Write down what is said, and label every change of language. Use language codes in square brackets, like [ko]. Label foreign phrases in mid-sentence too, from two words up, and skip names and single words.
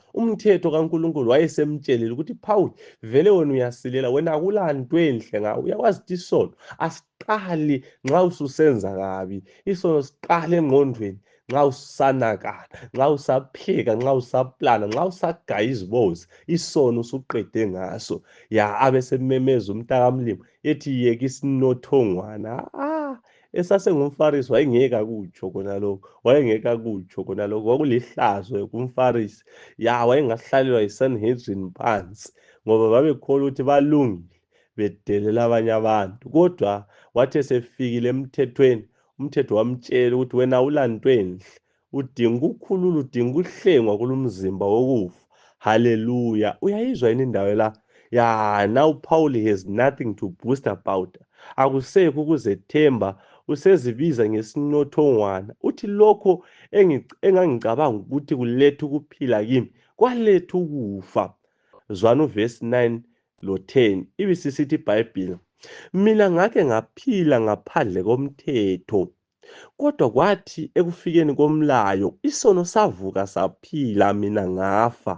[nd] Umthetho kaNkulunkulu wayesemtshelile ukuthi Paul, vele wena uyasilela, wena akulanto enhle ngawe. Uyakwazi ukuthi isono asiqali nxa ususenza kabi. Isono siqala engqondweni nxa usanakana, nxa usapheka, nxa usaplana, nxa usagaya izibozi, isono usuqede ngaso. Abesememeza umntakamlimo ethi yeka isinothongwana. EsasengumFarisi wayengeke akutsho khona lokho, wayengeke akutsho khona lokho. Kwakulihlazo kumFarisi, wayengahlalelwa yiSanhedrin phansi, ngoba babekholwa ukuthi balungile, bedelela abanye abantu. Kodwa wathi esefikile emthethweni, umthetho wamtshela ukuthi wena awulanto enhle, udinga ukukhululwa, udinga ukuhlengwa kulo mzimba wokufa. Hallelujah. Uyayizwa yini indawo la? [en] Now Paul has nothing to boast about. [nd] Akusekho ukuzethemba, usezibiza ngesinothongwana. Uthi lokho engangicabanga ukuthi kuletha ukuphila kimi, kwaletha ukufa. Zwana uvesi 9 lo 10, ibisisithi iBhayibhili, mina ngake ngaphila ngaphandle komthetho, kodwa kwathi ekufikeni komlayo isono savuka saphila, mina ngafa.